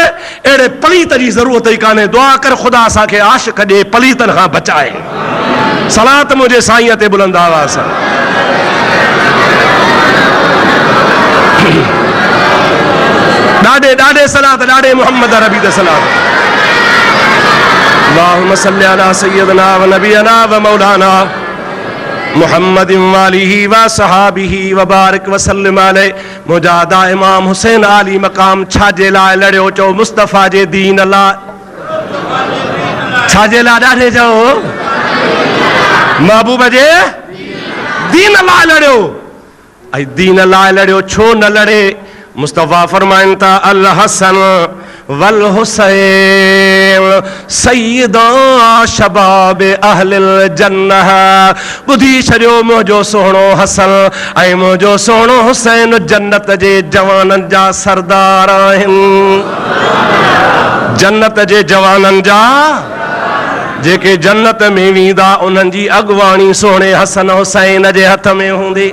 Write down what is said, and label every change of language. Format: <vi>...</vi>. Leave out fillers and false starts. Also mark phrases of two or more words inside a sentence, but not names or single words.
<sd>अहिड़े पलीत जी ज़रूरत ई कान्हे। दुआ कर ख़ुदा असांखे आशिक़ ॾे, पलीतनि खां बचाए। सलात मुंहिंजे साईं ते बुलंद आवाज़ सां। ॾाढे ॾाढे सलात, ॾाढे मुहम्मद रबी ते सलात।</sd> <ar>اللهم صل على سيدنا ونبينا ومولانا محمد وآله وصحبه وبارك وسلم عليه.</ar> <sd>मुजादा इमाम हुसैन आली मक़ाम छाजे लाइ लड़ियो? चओ मुस्तफ़ा जे दीन लाइ। छाजे लाइ? ॾाढे चओ महबूब जे दीन लाइ लड़ियो। ऐं दीन लाइ लड़ियो, छो न लड़े? मुस्तफ़ा फरमाइनि था</sd> <ar>الحسن والحسين سيدا شباب أهل الجنة.</ar> <sd>ॿुधी छॾियो, मुंहिंजो सुहिणो हसन ऐं मुंहिंजो सुहिणो हुसैन जन्नत जे जवाननि जा सरदार आहिनि। जन्नत जे जवाननि जा जेके जन्नत में वींदा उन्हनि जी अॻुवाणी सोने हसन हुसैन जे हथ में हूंदी।</sd>